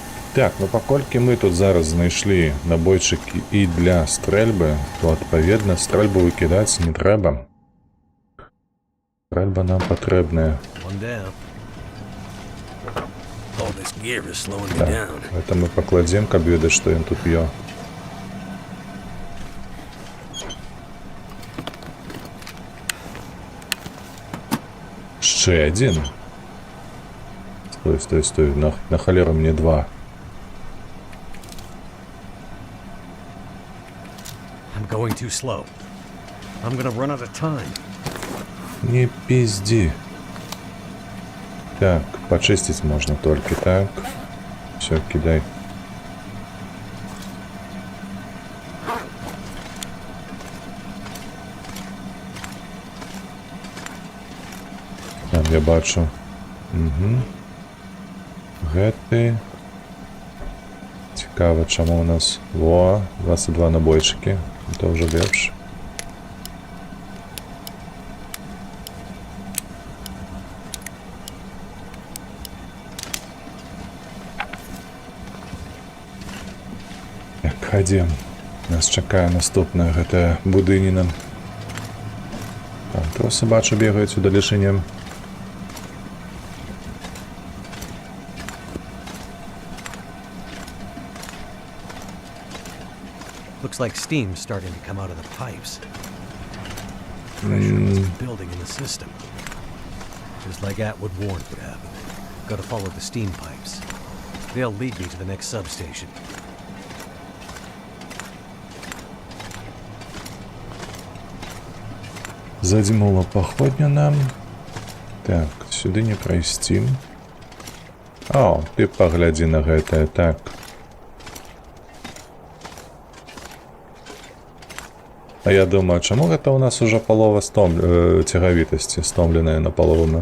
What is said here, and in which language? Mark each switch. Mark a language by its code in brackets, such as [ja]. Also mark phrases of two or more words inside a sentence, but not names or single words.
[be] Так, ну паколькі мы тут зараз знайшлі набойчыкі і для стрэльбы, то адпаведна стрэльбу выкідаць не трэба. Стрэльба нам патрэбная. [en] One down. All this gear is slowing me [be] Так, [en] down. [be] гэта мы пакладзем, каб ведаць, што ён тут п'ё. [uk] Ще один. [be] Стой. На холеру мне два. [en] I'm going too slow. I'm gonna run out of time. [ru] Не пизди. Так, почистить можно только так. Все, [be] кидай. Там я бачу. Угу. Гэты. [uk] Цікаво, чому у нас. [ru] Во, 22 набойчики. Это уже лепше. [uk] Так, ходім. [be] Нас чакае наступная гэтая будыніна. Там тросы бачу бегаюць у далечынем. [en] Looks like steam's starting to come out of the pipes. Pressure must be building in the system. Just like Atwood warned would happen. Gotta follow the steam pipes. They'll lead me to the next substation. [be] Задзьмула паходня нам. Так, сюды не прайсці. О, ты паглядзі на гэтае, так. А я думаю, чаму гэта ў нас уже палова цягавітасці стомленая напалову?